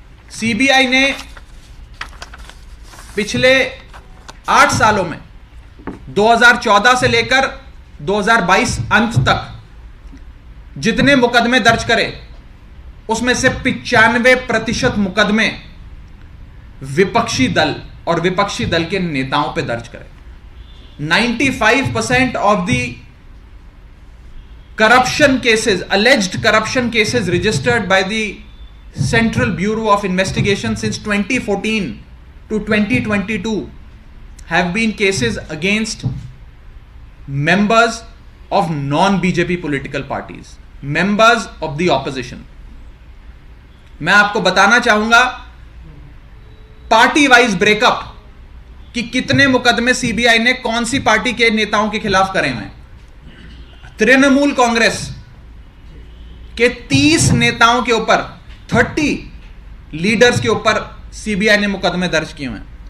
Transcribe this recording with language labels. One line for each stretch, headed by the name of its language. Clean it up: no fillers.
Hindi: CBI ने पिछले 8 सालों में 2014 से लेकर 2022 अंत तक जितने मुकदमे दर्ज करे, उसमें से 95% मुकदमे विपक्षी दल और विपक्षी दल के नेताओं पे दर्ज करे।
English: 95% of the corruption cases, alleged corruption cases registered by the Central Bureau of Investigation since 2014 to 2022 have been cases against members of non-BJP political parties, members of the opposition.
Hindi: मैं आपको बताना चाहूंगा पार्टी वाइज ब्रेकअप कि कितने मुकदमे CBI ने कौन सी party के नेताओं के खिलाफ करे हुए हैं। तृणमूल कांग्रेस के 30 नेताओं के ऊपर, 30 लीडर्स के ऊपर सीबीआई ने मुकदमे दर्ज किए हुए हैं।